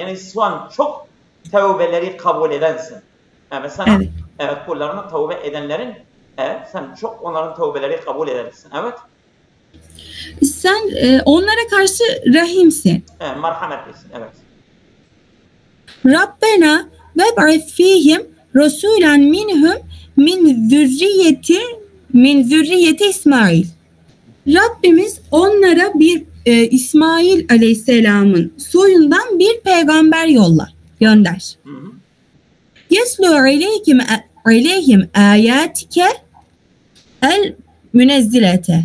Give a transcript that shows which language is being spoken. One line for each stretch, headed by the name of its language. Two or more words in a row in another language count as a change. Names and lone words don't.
Turkish: Yani sen çok tövbeleri kabul edensin. Yani sen kullarına tövbe edenlerin sen çok onların tövbeleri kabul edersin. Evet. Sen onlara karşı rahimsin. Merhametlisin. Evet.
Arabic: ربنا وابعث فيهم رسولا منهم من ذرية إسماعيل.
Turkish: Rabbimiz onlara bir İsmail Aleyhisselam'ın soyundan bir peygamber gönder.
Arabic: يتلو عليهم آياتك المنزلة.